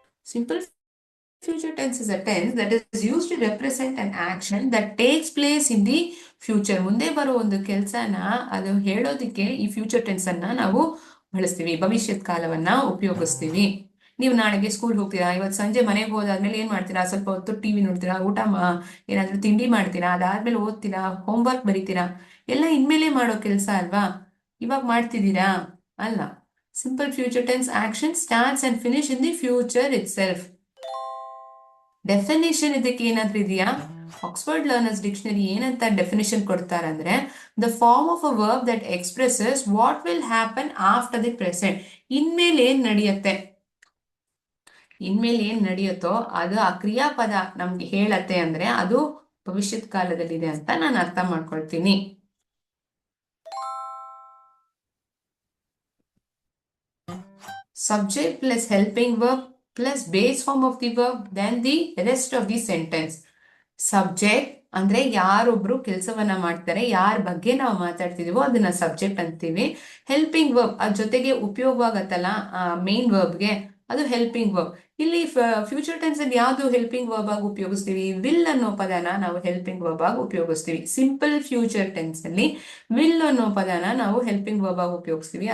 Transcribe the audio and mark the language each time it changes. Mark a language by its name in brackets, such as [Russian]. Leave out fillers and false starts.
[English] Simple future tense is a tense that is used to represent an action that takes place in the future. [Kannada] ಮುಂದೆ ಬರೋ ಒಂದು ಕೆಲಸನ ಅದು ಹೇಳೋದಿಕ್ಕೆ ಈ future tense ಅನ್ನ ನಾವು ಬಳಸ್ತೀವಿ, ಭವಿಷ್ಯತ್ ಕಾಲವನ್ನ ಉಪಯೋಗಿಸ್ತೀವಿ. ನೀವು ನಾಳೆಗೆ ಸ್ಕೂಲ್ ಹೋಗ್ತೀರಾ, ಇವತ್ತು ಸಂಜೆ ಮನೆಗೆ ಹೋದಾದ್ಮೇಲೆ ಏನ್ ಮಾಡ್ತೀರಾ? ಸ್ವಲ್ಪ ಹೊತ್ತು ಟಿವಿ ನೋಡ್ತೀರಾ, ಏನಾದ್ರೂ ತಿಂಡಿ ಮಾಡ್ತೀರಾ, ಅದಾದ್ಮೇಲೆ ಓದ್ತೀರಾ, ಹೋಮ್ವರ್ಕ್ ಬರೀತೀರಾ. ಎಲ್ಲ ಇನ್ಮೇಲೆ ಮಾಡೋ ಕೆಲಸ ಅಲ್ವಾ, ಇವಾಗ ಮಾಡ್ತಿದ್ದೀರಾ ಅಲ್ಲ. [English] Simple future tense action starts and finish in the future itself. [Kannada] Definition ಇದಕ್ಕೆ ಏನಾದ್ರೂ ಇದೆಯಾ? ಆಕ್ಸ್ಫರ್ಡ್ ಲರ್ನರ್ಸ್ ಡಿಕ್ಷನರಿ ಏನಂತ definition ಕೊಡ್ತಾರಂದ್ರೆ, [English] The form of a verb that expresses what will happen after the present. [Kannada] ಇನ್ಮೇಲೆ ಏನ್ ನಡೆಯುತ್ತೆ, ಇನ್ಮೇಲೆ ಏನ್ ನಡೆಯುತ್ತೋ ಅದು ಆ ಕ್ರಿಯಾಪದ ನಮ್ಗೆ ಹೇಳತ್ತೆ ಅಂದ್ರೆ ಅದು ಭವಿಷ್ಯತ್ ಕಾಲದಲ್ಲಿದೆ ಅಂತ ನಾನು ಅರ್ಥ ಮಾಡ್ಕೊಳ್ತೀನಿ. [English] Subject plus helping verb plus base form of the verb, then the rest of the sentence. [Kannada] Subject ಅಂದ್ರೆ ಯಾರೊಬ್ರು ಕೆಲಸವನ್ನ ಮಾಡ್ತಾರೆ, ಯಾರ ಬಗ್ಗೆ ನಾವು ಮಾತಾಡ್ತಿದೀವೋ ಅದನ್ನ ಸಬ್ಜೆಕ್ಟ್ ಅಂತೀವಿ. ಹೆಲ್ಪಿಂಗ್ ವರ್ಬ್ ಅದ್ ಜೊತೆಗೆ ಉಪಯೋಗವಾಗತ್ತಲ್ಲ ಮೇನ್ ವರ್ಬ್ಗೆ, ಅದು ಹೆಲ್ಪಿಂಗ್ ವರ್ಬ್. ಇಲ್ಲಿ ಫ್ಯೂಚರ್ ಟೆನ್ಸ್ ಅಲ್ಲಿ ಯಾವ್ದು ಹೆಲ್ಪಿಂಗ್ ವರ್ಬ್ ಆಗಿ ಉಪಯೋಗಿಸ್ತೀವಿ? ವಿಲ್ ಅನ್ನೋ ಪದನ ನಾವು ಹೆಲ್ಪಿಂಗ್ ವರ್ಬ್ ಆಗಿ ಉಪಯೋಗಿಸ್ತೀವಿ. ಸಿಂಪಲ್ ಫ್ಯೂಚರ್ ಟೆನ್ಸ್ ಅಲ್ಲಿ ವಿಲ್ ಅನ್ನೋ ಪದನ ನಾವು ಹೆಲ್ಪಿಂಗ್ ವರ್ಬ್ ಆಗಿ ಉಪಯೋಗಿಸ್ತೀವಿ.